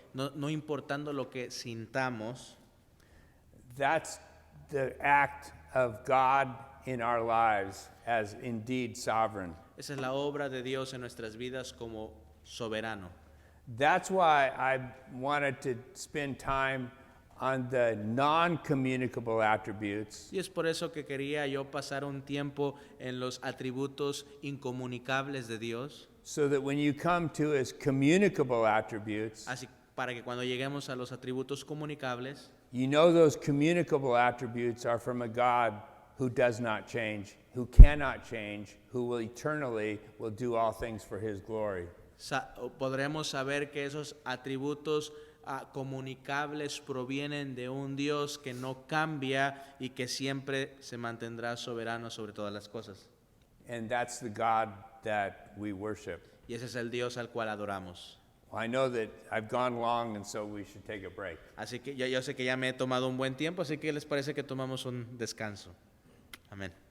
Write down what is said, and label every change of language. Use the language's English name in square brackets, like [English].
[Spanish] no importando lo que sintamos. [English] That's the act of God in our lives as indeed sovereign. [Spanish] Esa es la obra de Dios en nuestras vidas como soberano. [English] That's why I wanted to spend time on the non-communicable attributes, [Spanish] Y es por eso que quería yo pasar un tiempo en los atributos incomunicables de Dios, [English] so that when you come to his communicable attributes, [Spanish] así para que cuando lleguemos a los atributos comunicables, [English] you know those communicable attributes are from a God who does not change, who cannot change, who will eternally will do all things for his glory. [Spanish] podremos saber que esos atributos comunicables provienen de un Dios que no cambia y que siempre se mantendrá soberano sobre todas las cosas. [English] And that's the God that we worship. [Spanish] Y ese es el Dios al cual adoramos. [English] Well, I know that I've gone long, and so we should take a break. [Spanish] Así que yo sé que ya me he tomado un buen tiempo, así que les parece que tomamos un descanso. Amén.